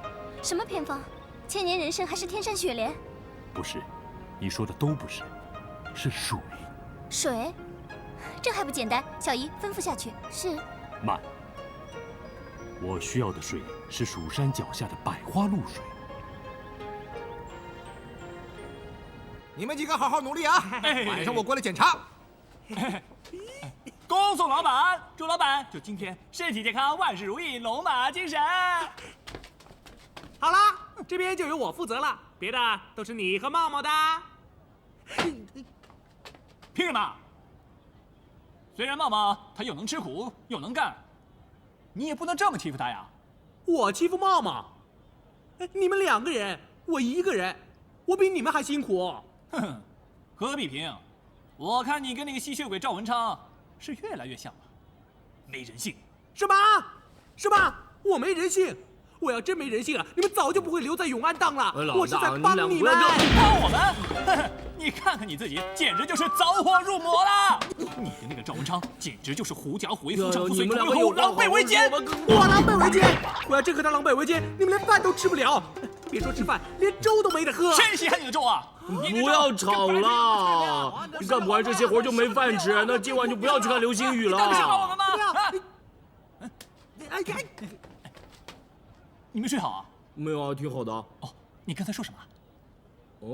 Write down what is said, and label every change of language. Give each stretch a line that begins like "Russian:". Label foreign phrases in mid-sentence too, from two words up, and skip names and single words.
Chinese: 什麼偏方？千年人參還是天山雪蓮？不是，你說的都不是，是水。水？這還不簡單？小姨吩咐下去。是。慢。我需要的水是蜀山腳下的百花露水。你們幾個好好努力啊！晚上我過來檢查。恭送老闆，祝老闆就今天身體健康，萬事如意，龍馬精神。好啦，這邊就由我負責了，別的都是你和茂茂的。憑什麼？雖然茂茂他又能吃苦又能幹，你也不能這麼欺負他呀。我欺負茂茂？你們2個人，我1個人，我比你們還辛苦。哼哼，何必平？我看你跟那個吸血鬼趙文昌是越來越像了，沒人性。什麼？什麼？我沒人性？我要真沒人性啊，你們早就不會留在永安當了。我是在幫你們。幫我們？呵呵，你看看你自己，簡直就是走火入魔了。你跟那個趙文昌簡直就是狐假虎威、夫唱婦隨、同流合污、狼狽為奸。我狼狽為奸？我要真和他狼狽為奸，你們連飯都吃不了。別說吃飯，連粥都沒得喝。誰稀罕你的粥啊？不要吵了，幹不完這些活就沒飯吃，那今晚就不要去看流星雨了。不是幫我們嗎？哎呀！你沒睡好啊？沒有啊，挺好的。哦，你剛才說什麼？